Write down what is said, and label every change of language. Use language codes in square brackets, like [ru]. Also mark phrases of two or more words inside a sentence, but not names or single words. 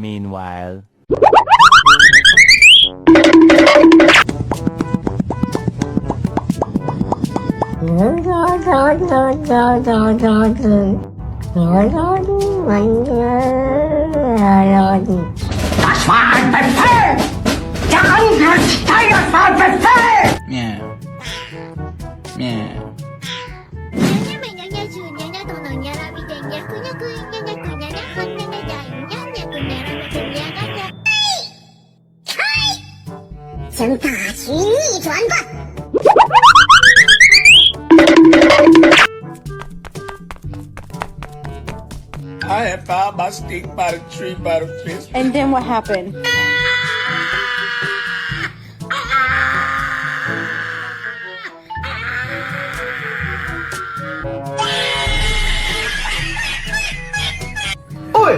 [en] Meanwhile. [de] Das war ein Befehl! Der Angriffsteil war Befehl! Meow. Meow. [zh] "请大举逆转吧！" [en] I have found my stick by the tree by the fish. And then what happened? Oi!